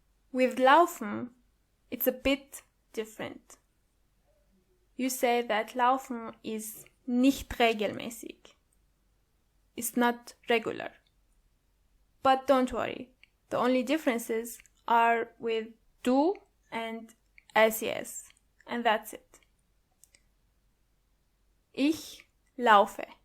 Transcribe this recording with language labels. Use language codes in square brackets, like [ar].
[en] With laufen, it's a bit different. You say that laufen is [de] nicht regelmäßig. [en] It's not regular. But don't worry, the only differences are with du and ses, and that's it. [de] Ich laufe.